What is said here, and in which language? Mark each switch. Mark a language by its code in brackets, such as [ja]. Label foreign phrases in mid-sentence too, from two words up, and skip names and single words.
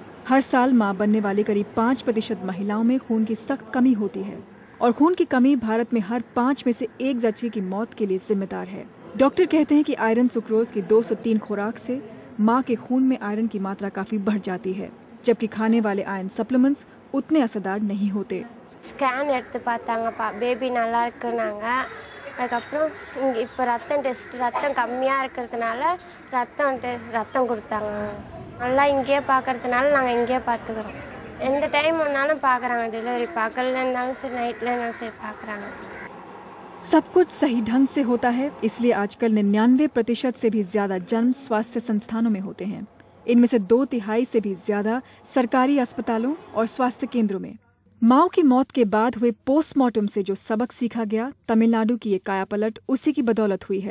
[hi] हर साल मां बनने वाली करीब 5% महिलाओं में खून की सख्त कमी होती है और खून की कमी भारत में हर 5 में से 1 जच्ची की मौत के लिए जिम्मेदार है। डॉक्टर कहते हैं कि आयरन सुक्रोज की 2 से 3 खुराक से मां के खून में आयरन की मात्रा काफी बढ़ जाती है, जबकि खाने वाले आयरन सप्लीमेंट्स उतने असरदार नहीं होते। [ta] ஸ்கேன் எடுத்து பார்த்தாங்கப்பா, பேபி நல்லா இருக்குனாங்க. அதுக்கப்புறம் இங்கே இப்போ ரத்தம் டெஸ்ட், ரத்தம் கம்மியாக இருக்கிறதுனால ரத்தம் கொடுத்தாங்க. நல்லா இங்கேயே பார்க்கறதுனால நாங்கள் இங்கேயே பார்த்துக்குறோம். எந்த டைம் வேணாலும் பார்க்குறாங்க, டெலிவரி பகல் இருந்தாலும் சரி நைட்டில் இருந்தாலும் சரி பார்க்குறாங்க। [hi] सब कुछ सही ढंग से होता है, इसलिए आजकल 99% से भी ज्यादा जन्म स्वास्थ्य संस्थानों में होते हैं। इनमें से 2/3 से भी ज्यादा सरकारी अस्पतालों और स्वास्थ्य केंद्रों में। माओ की मौत के बाद हुए पोस्टमार्टम से जो सबक सीखा गया, तमिलनाडु की ये कायापलट उसी की बदौलत हुई है।